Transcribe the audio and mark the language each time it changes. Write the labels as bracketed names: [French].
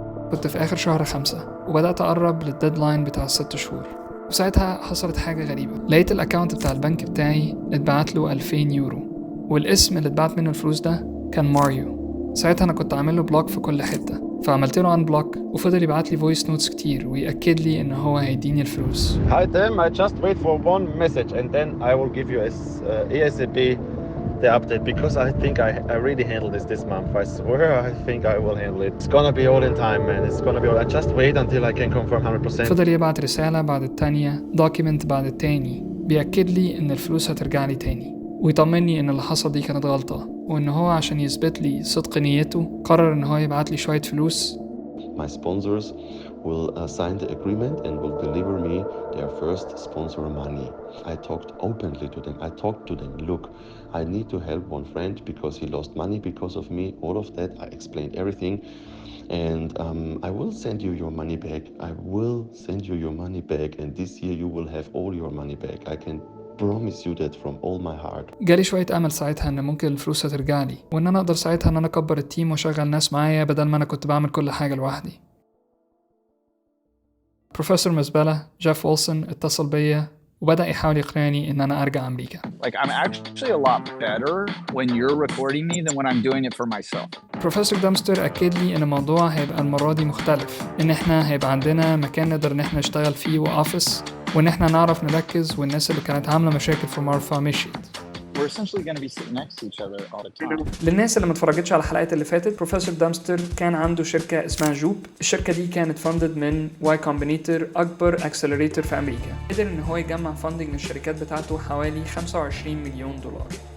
[Arabic] كنت في اخر شهر 5 وبدأت اقرب للديدلاين بتاع 6 شهور، وساعتها حصلت حاجة غريبة. لقيت الاكاونت بتاع البنك بتاعي اتبعت له 2000 يورو، والاسم اللي اتبعت منه الفلوس ده كان ماريو. ساعتها انا كنت عامل له بلوك في كل حته، فعملت له ان بلوك وفضل يبعت لي فويس نوتس كتير ويأكد لي ان هو هيديني الفلوس. [English] Haytham, I just wait for one message and then I will give you ASAP the update because I think I really handled this month. I swear I think I will handle it. It's gonna be all in time, man. It's gonna be all. I just wait until I can confirm 100%. [Arabic] فضل يبعت رسالة بعد التانية، دوكيمنت بعد التاني، بيأكد لي إن الفلوس هترجع لي تاني، ويطمني إن اللي حصل دي كانت غلطة، وإن هو عشان يثبت لي صدق نيته قرر إن هو يبعت لي شوية فلوس. [English] My sponsors will sign the agreement and will deliver me their first sponsor money. I talked openly to them. I talked to them. Look, I need to help one friend because he lost money because of me. All of that, I explained everything. And I will send you your money back. I will send you your money back. And this year you will have all your money back. I can promise you that from all my heart. [Arabic] جالي شوية أمل ساعتها إن ممكن الفلوس هترجع لي، وإن أنا أقدر ساعتها إن أنا أكبر التيم وأشغل ناس معايا بدل ما أنا كنت بعمل كل حاجة لوحدي. بروفيسور مزبلة جيف ويلسون اتصل بيا وبدأ يحاول يقنعني إن أنا أرجع أمريكا. [English] Like I'm actually a lot better when you're recording me than when I'm doing it for myself. [Arabic] بروفيسور دامستر أكد لي إن الموضوع هيبقى المرة دي مختلف، إن إحنا هيبقى عندنا مكان نقدر إن إحنا نشتغل فيه وأوفيس، وإن إحنا نعرف نركز، والناس اللي كانت عاملة مشاكل في مارفا مشيت. [English] We're essentially going to be sitting next to each other all the time. [Arabic] للناس اللي ما اتفرجتش على الحلقات اللي فاتت، بروفيسور دامستر كان عنده شركة اسمها جوب. الشركة دي كانت فاندد من واي كومبينيتور، أكبر أكسلريتور في أمريكا. قدر إن هو يجمع فاندنج للشركات بتاعته حوالي 25 مليون دولار.